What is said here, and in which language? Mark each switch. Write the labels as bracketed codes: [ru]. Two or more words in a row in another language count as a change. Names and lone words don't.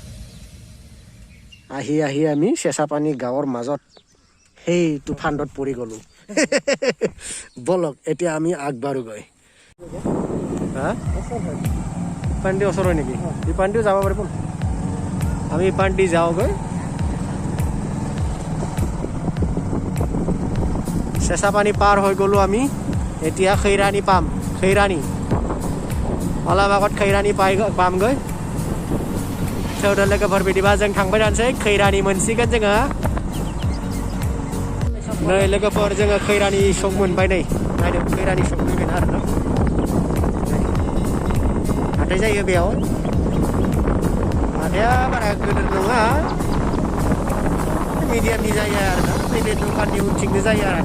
[as] আহি আমি চেঁচাপানী গাঁৱৰ মাজত সেই তুফানত পৰি গ'লোঁ বলক এতিয়া আমি আগবাঢ়োগৈ হা পাণ্ডি ওচৰ হয় নেকি এই পাণ্ডিও যাব পাৰিব আমি পাণ্ডি যাওঁগৈ চেঁচাপানী পাৰ হৈ গ'লোঁ আমি এতিয়া খৈৰাণী পাম খৈৰাণী অলপ আগত খৈৰাণী পামগৈ [brx] थेवदारलोगोफोर बिदिबा जों थांबाय थानोसै खैरानि मोनसिगोन जोङो नै लोगोफोर जोङो खैरानि सक मोनबाय नै नायदो खैरानि सक फैगोन आरो हाथाय जायो बेयाव हाथाया बारा गिदिर नङा मिडियामनि जायो आरो ना नैबे दखाननि उनथिंनो जायो आरो